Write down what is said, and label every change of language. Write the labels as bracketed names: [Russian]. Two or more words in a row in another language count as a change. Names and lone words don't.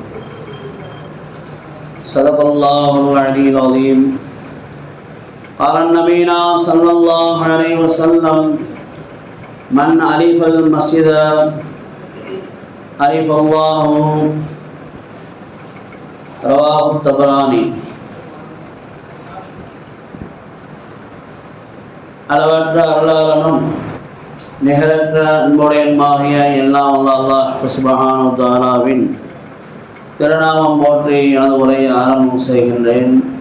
[Arabic] صدق الله العلي العظيم. قال نبينا صلى الله عليه وسلم: من ألف المسجد ألف الله. رواه الطبراني. [Tamil] அளவற்ற அருளாளனும் நிகரற்ற அன்புடையனுமாகிய எல்லாம் அல்லாஹ் [Arabic] سبحانه و تعالى [Tamil] திருநாமம் போற்றி எனது உரையை ஆரம்பம் செய்கின்றேன்.